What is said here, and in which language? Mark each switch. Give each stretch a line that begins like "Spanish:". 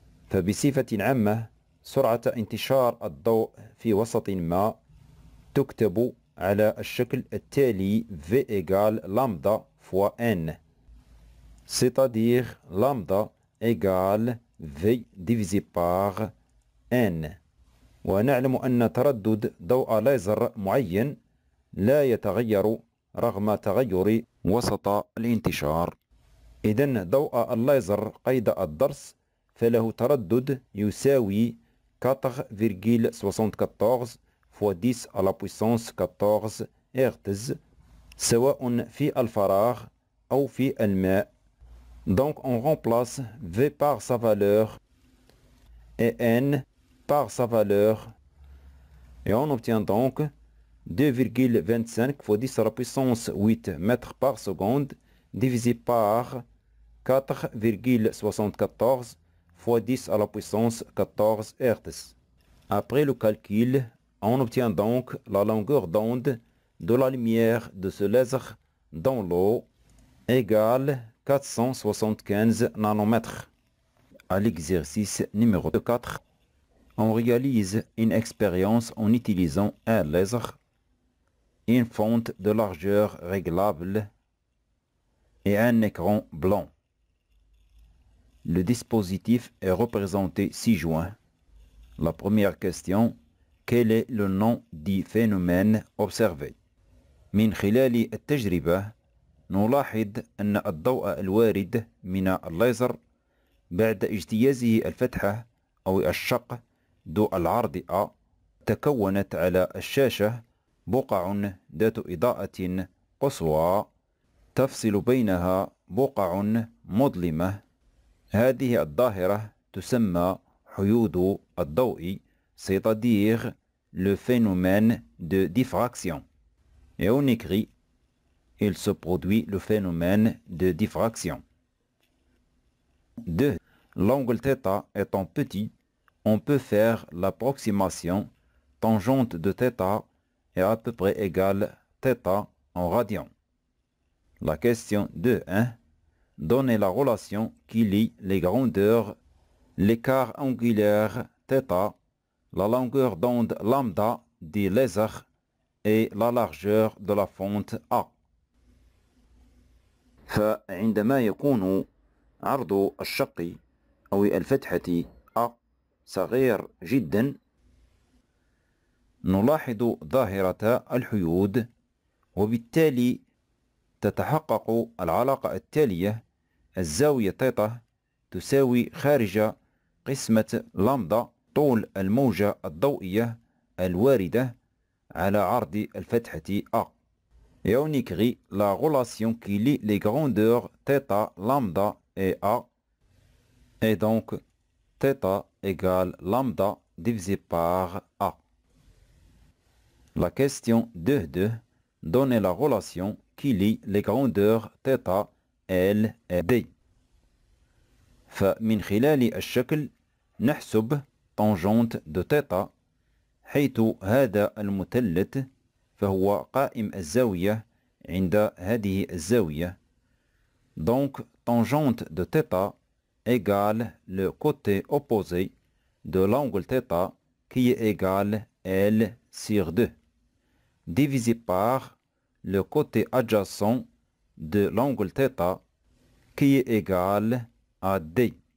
Arabic: فبصفة عامة سرعة انتشار الضوء في وسط ما تكتب على الشكل التالي
French: V égale lambda fois N, c'est-à-dire lambda égale V divisé par N.
Arabic: ونعلم أن تردد ضوء ليزر معين لا يتغير رغم تغير وسط الانتشار. إذن ضوء الليزر قيد الضرس فله تردد يساوي 4,74
French: fois 10 à la puissance 14 Hz
Arabic: سواء في الفراغ أو في الماء.
French: Donc on remplace V par sa valeur et N par sa valeur et on obtient donc 2,25 fois 10 à la puissance 8 mètres par seconde divisé par 4,74 fois 10 à la puissance 14 Hz. Après le calcul, on obtient donc la longueur d'onde de la lumière de ce laser dans l'eau égale 475 nanomètres. À l'exercice numéro 4, on réalise une expérience en utilisant un laser, une fonte de largeur réglable et un écran blanc. Le dispositif est représenté ci-joint. La première question: quel est le nom du phénomène observé؟
Arabic: من خلال التجربة نلاحظ أن الضوء الوارد من الليزر بعد اجتيازه الفتحة أو الشق ذو العرض A تكونت على الشاشة بقع ذات إضاءة قصوى تفصل بينها بقع مظلمة. هذه الظاهرة تسمى حيود الضوء،
French: c'est-à-dire le phénomène de diffraction. Et on écrit: il se produit le phénomène de diffraction. 2. L'angle θ étant petit, on peut faire l'approximation tangente de θ est à peu près égale θ en radians. La question 2.1. Donnez la relation qui lie les grandeurs, l'écart angulaire θ, la longueur d'onde lambda du laser et la largeur de la fonte A.
Arabic: فعندما يكون عرض الشق أو الفتحة A صغير جدا نلاحظ ظاهرة الحيود، وبالتالي تتحقق العلاقة التالية: الزاوية θ تساوي خارج قسمة لامدا طول الموجة الضوئية الواردة على عرض الفتحة A.
French: Et on écrit la relation qui lie les grandeurs θ, lambda et A est donc θ égale lambda divisé par A. La question 2.2. Donnez la relation qui lie les grandeurs θ, L et D.
Arabic: فمن خلال الشكل نحسب طنجنت de θ، حيث هذا المثلث فهو قائم الزاوية عند هذه الزاوية.
French: Donc tangente de θ égale le côté opposé de l'angle θ qui est égal L sur 2, divisé par le côté adjacent de l'angle θ qui est égal à D.